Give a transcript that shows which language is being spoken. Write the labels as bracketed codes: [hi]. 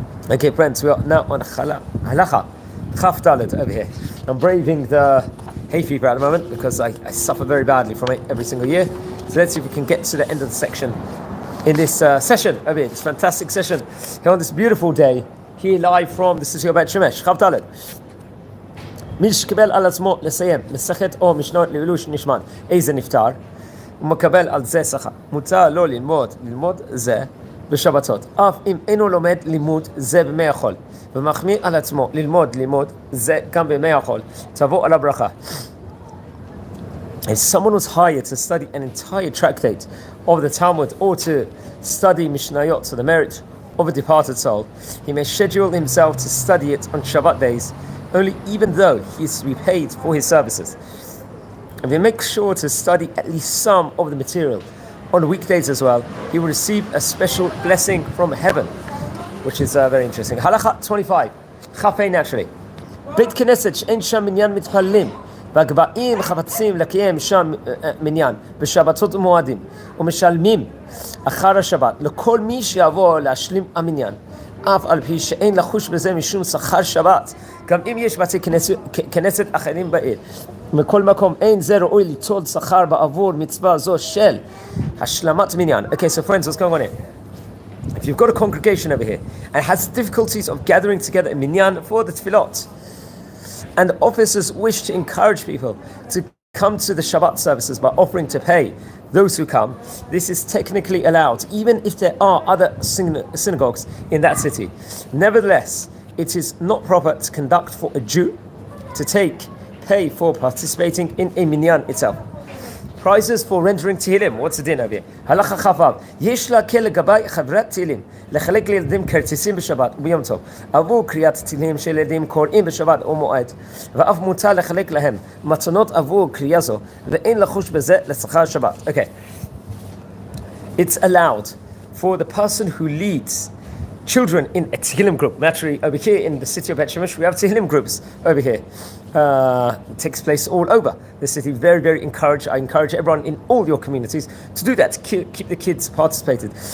[en] Okay, friends, we are now on Halacha Chaf Dalet over here. I'm braving the hay fever at the moment because I suffer very badly from it every single year. So let's see if we can get to the end of the section in this session over here, this fantastic session here on this beautiful day, here live from the city of Beit Shemesh. Chaf Dalet. [he] מי שקיבל על עצמו לסיים מסכת או משנות לעילוי נשמת איזה נפטר, הוא מקבל על זה שכר. מותר לו ללמוד זה בשבתות, אף אם אינו לומד לימוד זה בימי החול, ומחמיא על עצמו ללמוד זה גם בימי החול, תבוא על הברכה. [en] If someone was hired to study an entire tractate of the Talmud or to study Mishnayot, so the merit of a departed soul, he may schedule himself to study it on Shabbat days, only even though he is to be paid for his services. If he makes sure to study at least some of the material on weekdays as well, he will receive a special blessing from heaven, which is very interesting. Halacha 25, Chafei naturally. [he] Beit Knesset she'en sham minyan mitpallim, והגבאים חפצים לקיים שם מניין בשבתות ומועדים ומשלמים אחר השבת לכל מי שיבוא להשלים המניין, אף על פי שאין לחוש בזה משום שכר שבת. גם אם יש בתי כנסת אחרים בעיר, מכל מקום אין זה ראוי ליטול שכר בעבור מצווה זו של השלמת מניין. [en] Okay, so friends, what's going on here? If you've got a congregation over here and has difficulties of gathering together a minyan for the tefillot, and the officers wish to encourage people to come to the Shabbat services by offering to pay those who come, this is technically allowed, even if there are other synagogues in that city. Nevertheless, it is not proper to conduct for a Jew to pay for participating in a minyan itself. Prizes for rendering tehillim. What's the din over here? Halacha Chavav. [he] Yesh להקל לגבי חברת תהילים, לחלק לילדים כרטיסים בשבת וביום טוב, עבור קריאת תהילים של ילדים קוראים בשבת או מועד, ואף מותר לחלק להם מתנות עבור קריאה זו, ואין לחוש בזה לשכר שבת. [en] Okay. It's allowed for the person who leads children in a tehillim group. Naturally, over here in the city of Beit Shemesh, we have tehillim groups over here. It takes place all over the city. Very, very I encourage everyone in all your communities to do that, to keep the kids participated.